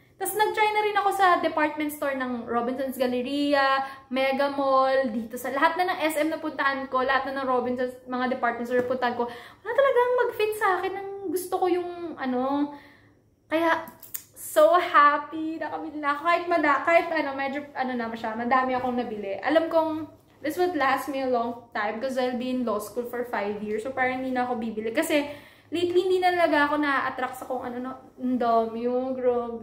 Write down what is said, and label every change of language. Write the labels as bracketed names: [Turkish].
[Filipino] Tapos nag-try na rin ako sa department store ng Robinsons Galleria, Mega Mall, dito sa lahat na ng SM na puntahan ko, lahat na ng Robinsons, mga department store na puntahan ko. Wala talagang mag-fit sa akin ng gusto ko yung kaya, so happy, nakabili na ako. Kahit medyo, madami akong nabili. Alam kong, [English] this would last me a long time because I'll be in law school for 5 years. [Filipino] So, parang hindi na ako bibili. Kasi, lately, hindi na talaga ako na-attract sa kung ang dami yung grabe.